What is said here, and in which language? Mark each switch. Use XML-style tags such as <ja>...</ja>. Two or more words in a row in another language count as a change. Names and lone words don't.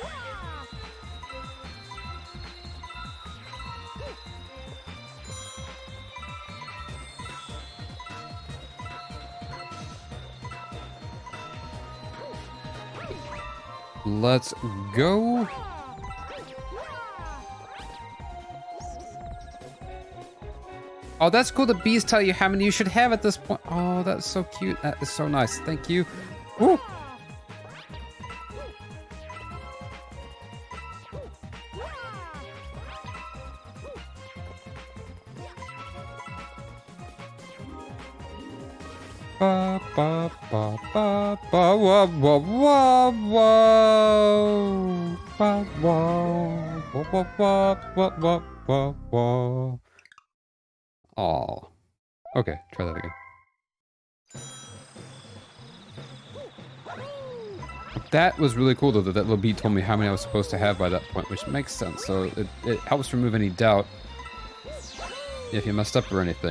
<en>Let's go. Oh, that's cool. The bees tell you how many you should have at this point. Oh, that's so cute. That is so nice. Thank you. Woo. Ba ba ba ba ba wa wa wa wa ba wa wa wa wa wa wa. Oh. Okay, try that again. That was really cool though, that little beat told me how many I was supposed to have by that point, which makes sense. So it helps remove any doubt if you messed up or anything.</en>